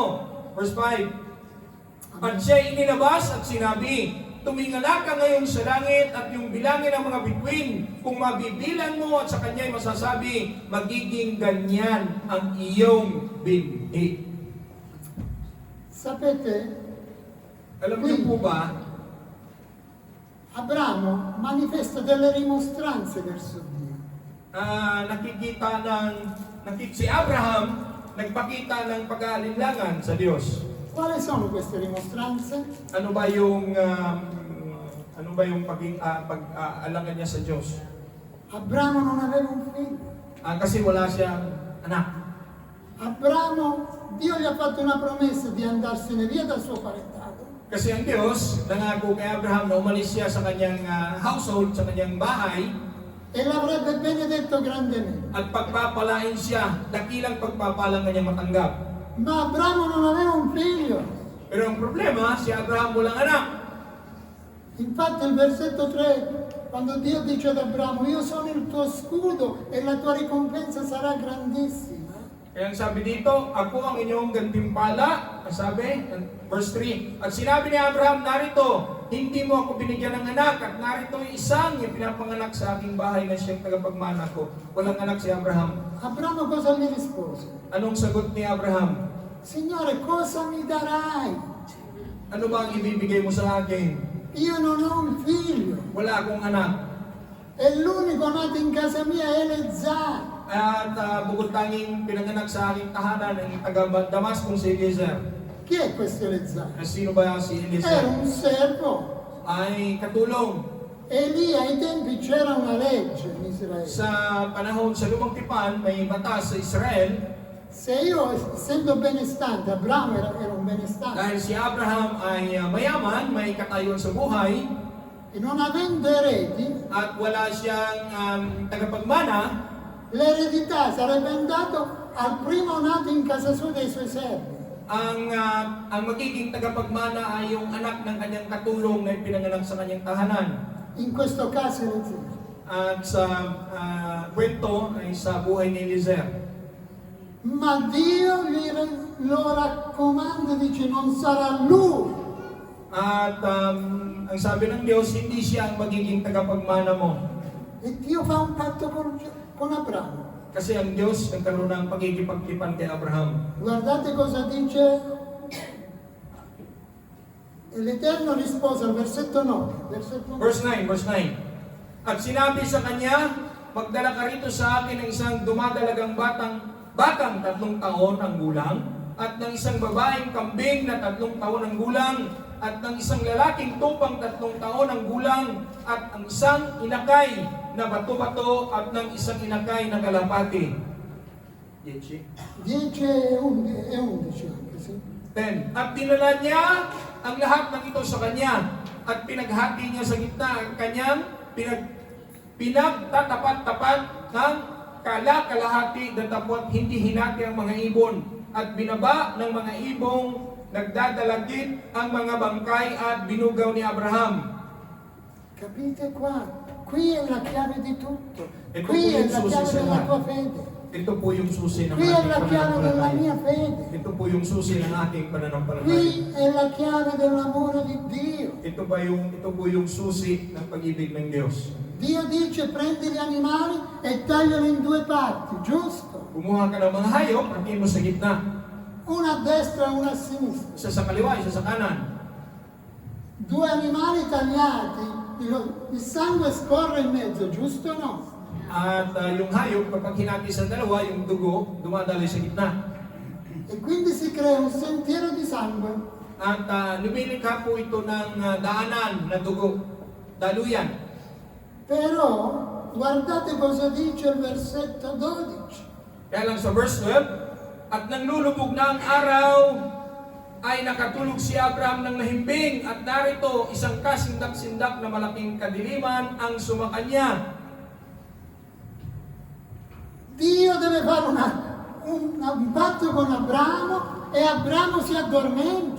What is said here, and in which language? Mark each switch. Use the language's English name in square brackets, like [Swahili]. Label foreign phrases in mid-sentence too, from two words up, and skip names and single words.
[Filipino] Verse 5, at siya inilabas at sinabi, tumingala ka ngayon sa langit at yung bilangin ng mga bituin. Kung mabibilang mo at sa kanya'y masasabi, magiging ganyan ang iyong binhi. [Italian] Sapete, [Filipino] Alam niyo po ba, [Italian] Abramo manifesta delle rimostranze verso Dio. [Filipino] si Abraham nagpakita ng pag-aalinlangan sa Diyos. [Italian] Quali sono queste rimostranze? [Filipino] Ano ba yung pag-aalangan niya sa Diyos? [Italian] Abramo non aveva un figlio, [Filipino] Kasi wala siyang anak. [Italian] Abramo, Dio gli ha fatto una promessa di andarsene via dal suo parentado. [Filipino] Kasi ang Diyos, nangako kay Abraham na umalis siya sa kanyang household, sa kanyang bahay, [Italian] E l'avrebbe benedetto grandemente. [Filipino] at pagpapalain siya, dakilang pagpapalang kanyang matanggap. [Italian] Ma Abramo non aveva un figlio. [Filipino] Pero ang problema, si Abraham walang anak. [Italian] Infatti il versetto 3, quando Dio dice ad Abramo, io sono il tuo scudo e la tua ricompensa sarà grandissima. [Filipino] Kaya ang sabi dito, ako ang inyong gantimpala, ang sabi, verse 3. At sinabi ni Abraham, narito, hindi mo ako binigyan ng anak, at narito isang yung pinapanganak sa aking bahay na siyang tagapagmana ko. Walang anak si Abraham. [Italian] Abramo cosa gli rispose? [Filipino] Anong sagot ni Abraham? [Italian] Signore, cosa mi darai? [Filipino] Ano ba ang ibibigay mo sa akin? [Italian] Io non ho un figlio [Filipino] Wala akong anak. [Italian] e l'unico nato in casa mia è Eleazar. [Filipino] At bukod tanging pinanganak sa aking tahanan ng taga Damascus si Eliezer. [Italian] Chi è questo Eleazar? [Filipino] Sino ba si [Italian] Era [Filipino] Eliezer? [Italian] un servo. [Filipino] Ay katulong. [Italian] E lì ai tempi c'era una legge in Israele. [Filipino] Sa panahon sa lumang tipan, may batas sa Israel. [Italian] Se io, essendo benestante, Abramo era un benestante, [Filipino] Dahil si Abraham ay mayaman, may katayuan sa buhay, [Italian] e non avendo eredi, [Filipino] at wala siyang tagapagmana, [Italian] l'eredità sarebbe andato al primo nato in casa sua dei suoi servi. [Filipino] ang magiging tagapagmana ay yung anak ng kanyang katulong na pinanganak sa kanyang tahanan. [Italian] In questo caso Eleazar. [Filipino] At sa kwento ay sa buhay ni Eliezer. [Italian] Ma Dio lo raccomanda, dice non sarà lui. [Filipino] At ang sabi ng Diyos, hindi siya ang magiging tagapagmana mo. [Italian] E Dio fa un patto con Abramo. [Filipino] Kasi ang Diyos nagkaroon ng pagkikipagtipan kay Abraham. [Italian] Guardate cosa dice. E l'Eterno rispose al versetto 9. [Filipino] Verse 9. At sinabi sa kanya, magdala ka rito sa akin ng isang dumadalagang batang 3 taon ang gulang, at ng isang babaeng kambing na 3 taon ang gulang, at ng isang lalaking tupang 3 taon ang gulang, at ang isang inakay na bato-bato, at ng isang inakay na kalapati. 10. [Italian] 10 e 11 anche, sì. [Filipino] 10. At dinala niya ang lahat ng ito sa kanya, at pinaghati niya sa gitna ang kanyang pinagtatapat-tapat ng kalahati datapot hindi hinati ang mga ibon, at binaba ng mga ibong nagdadalagit ang mga bangkay at binugaw ni Abraham. [Italian] Capite qua? Qui è la chiave di tutto. E Qui è la tutto chiave [Filipino] susi [Italian] della [Filipino] sa [Italian] tua fede. [Filipino] Ito po yung susi ng [Italian] Qui è [Filipino] ating [Italian] la chiave della mia [Filipino] pananampalataya. [Italian] fede. [Filipino] Ito po yung susi ng ating pananampalataya. [Italian] Qui è la chiave dell'amore di Dio. [Filipino] Ito po yung susi ng pag-ibig ng Diyos. [Italian] Dio dice prendi gli animali e tagliali in 2 parti, giusto? [Filipino] Kumuha ka ng mga hayop, hatiin mo sa gitna. [Italian] Una a destra e una a sinistra. [Filipino] Isa sa kaliwa, isa sa kanan. [Italian] 2 animali tagliati, il sangue scorre in mezzo, giusto o no? [Filipino] At yung hayop, kapag hinati sa dalawa, yung dugo, dumadali sa gitna. [Italian] E quindi si crea un sentiero di sangue. [Filipino] At lumilikha po ito ng daanan na dugo, daluyan. [Italian] Però guardate cosa dice il versetto 12. [Filipino] Kaya lang sa verse 12, at nang lulubog na ang araw, ay nakatulog si Abraham ng mahimbing, at narito isang kasindak-sindak na malaking kadiliman ang sumakanya. [Italian] Dio deve fare un patto con Abramo e Abramo si addormenta.